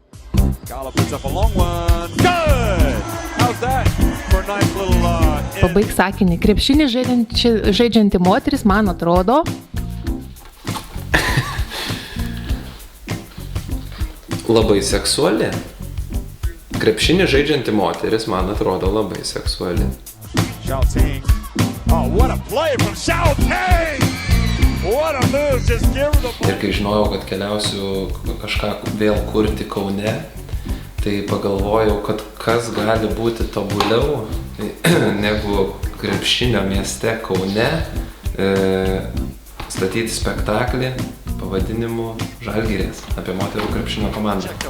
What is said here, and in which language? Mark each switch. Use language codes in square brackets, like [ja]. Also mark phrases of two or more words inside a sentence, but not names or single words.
[en] Gala puts up a long one. Good! How's that for a nice little... [lt] Pabaig sakinį. Krepšinį žaidžianti moteris, man atrodo. Labai seksuali. Krepšinį žaidžianti moteris, man atrodo, labai seksuali. [en] Xiao Ting. Oh, what a play from Xiao Ting! What a move, just give her the ball. [lt] Ir kai žinojau, kad keliausiu kažką vėl kurti Kaune, tai pagalvojau, kad kas gali būti tobuliau negu krepšinio mieste Kaune statyti spektaklį pavadinimu Žalgirės apie moterų krepšinio komandą.